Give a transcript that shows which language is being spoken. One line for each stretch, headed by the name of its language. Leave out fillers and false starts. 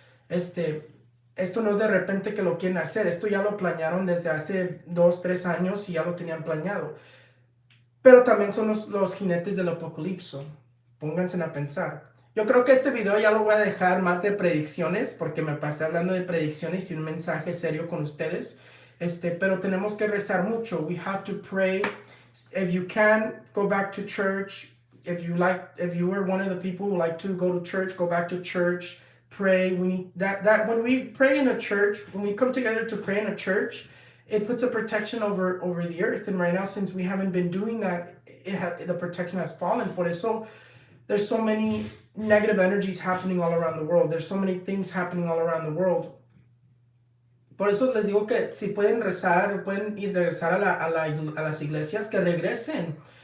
Spanish: Esto no es de repente que lo quieren hacer. Esto ya lo planearon desde hace 2, 3 años y ya lo tenían planeado. Pero también son los jinetes del apocalipso. Pónganse a pensar. Yo creo que este video ya lo voy a dejar más de predicciones, porque me pasé hablando de predicciones y un mensaje serio con ustedes. Pero tenemos que rezar mucho.
English: We have to pray. If you can, go back to church. If you were one of the people who like to go to church, go back to church. Pray. We need that when we pray in a church, when we come together to pray in a church, it puts a protection over the earth. And right now, since we haven't been doing that, the protection has fallen.
Spanish: Por eso,
English: there's so many negative energies happening all around the world. There's so many things happening all around the world.
Spanish: Por eso les digo que si pueden rezar, pueden ir regresar a las iglesias, que regresen.